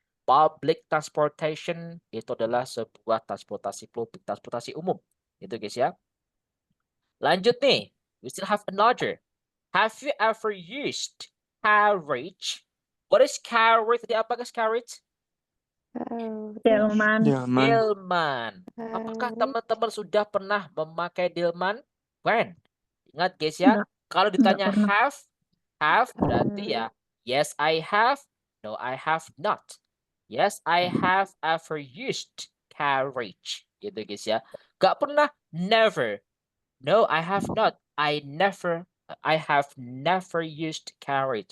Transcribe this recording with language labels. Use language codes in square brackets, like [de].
[id] Public transportation itu adalah sebuah transportasi publik, transportasi umum. Itu guys ya. Lanjut nih. [en] We still have another. Have you ever used carriage? What is carriage? [id] Tadi apa [en] guys carriage? [id] Delman. Delman. Delman. Apakah teman-teman sudah pernah memakai Delman? When? Ingat guys ya, kalau ditanya pernah. [en] have [id] berarti ya, [en] yes I have, no I have not. Yes I have ever used carriage. Gitu guys ya. [id] Gak pernah, [en] never. No I have not. I have never used carriage.